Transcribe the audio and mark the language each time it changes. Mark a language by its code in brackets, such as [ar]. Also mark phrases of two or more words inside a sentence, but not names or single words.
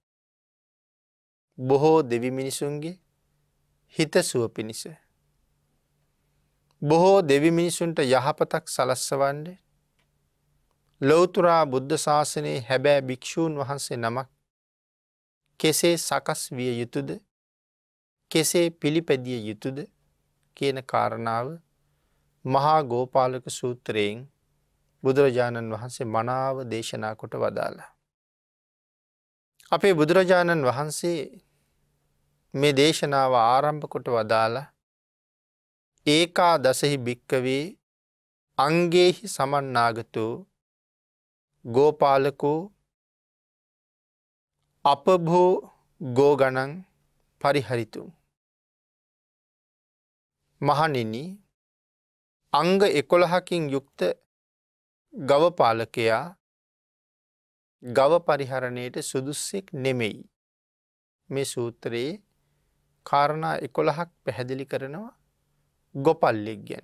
[si] බොහෝ දෙවි මිනිසුන්ගේ හිතසුව පිණිස, බොහෝ දෙවි මිනිසුන්ට යහපතක් සලස්වන්න ලෞතුරා බුද්ධ ශාසනයේ හැබෑ භික්ෂූන් වහන්සේ නමක් කෙසේ සකස් විය යුතුද, කෙසේ පිළිපැදිය යුතුද කියන කාරණාව මහා ගෝපාලක සූත්‍රයෙන් බුදුරජාණන් වහන්සේ මනාව දේශනා කොට වදාලා. අපේ බුදුරජාණන් වහන්සේ මේ දේශනාව ආරම්භ කොට වදාලා [pi] ඒකා දසහි භික්කවේ අංගේහි සමන්නාගතෝ ගෝපාලකෝ අපභෝ ගෝගණං පරිහරිතුම්. [si] මහණෙනි, අංග 11කින් යුක්ත ගවපාලකයා ගව පරිහරණයට සුදුස්සෙක් නෙමෙයි. මේ සූත්‍රයේ කාරණා 11ක් පැහැදිලි කරනවා ගොපල්ලෙක් ගැන.